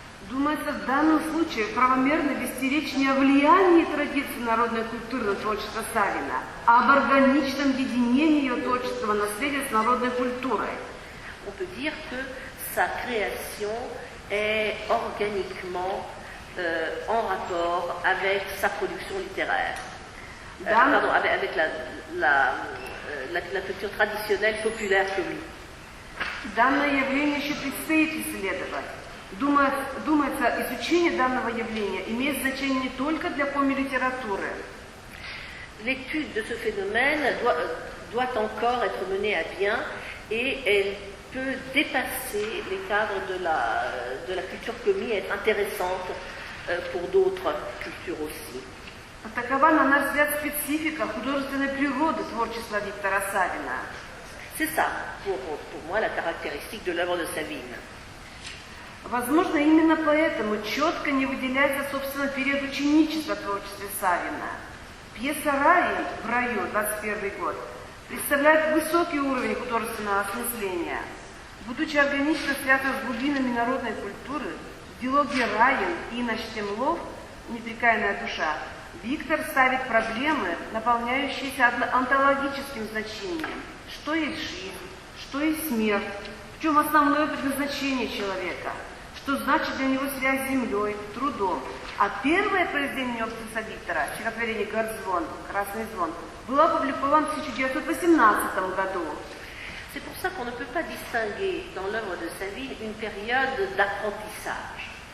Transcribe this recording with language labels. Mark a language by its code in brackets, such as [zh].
[ru] Думается, в данном случае правомерно вести речь не о влиянии традиций народной культуры на творчество Савина, а об органичном единении ее творческого наследия с народной культурой. [fr] On peut dire que sa création est organiquement en rapport avec sa production littéraire, pardon, avec la culture traditionnelle populaire comique. [ru] Данное явление еще предстоит исследовать. Думается, изучение данного явления имеет значение не только для коми-литературы. [fr] L'étude de ce phénomène doit encore être menée à bien et elle peut dépasser les cadres de la culture comique et être intéressante pour d'autres cultures aussi. [ru] Такова, на наш взгляд, специфика художественной природы творчества Виктора Савина. [fr] C'est ça, pour moi, la caractéristique de l'œuvre de Savine. [ru] Возможно, именно поэтому четко не выделяется, собственно, период ученичества в творчестве Савина. Пьеса «Раи» в раю, 21 год, представляет высокий уровень художественного осмысления. Будучи органично связан с глубинами народной культуры, в диалоге Раин и Инна Штемлов «Непрекаянная душа» Виктор ставит проблемы, наполняющиеся онтологическим значением. Что есть жизнь, что есть смерть, в чем основное предназначение человека, что значит для него связь с землей, трудом. А первое произведение Нёбденса Виктора, стихотворение «Гордзвон», «Красный звон», было опубликовано в 1918 году. [fr] C'est pour ça qu'on ne peut pas distinguer dans l'œuvre de Savine une période d'apprentissage.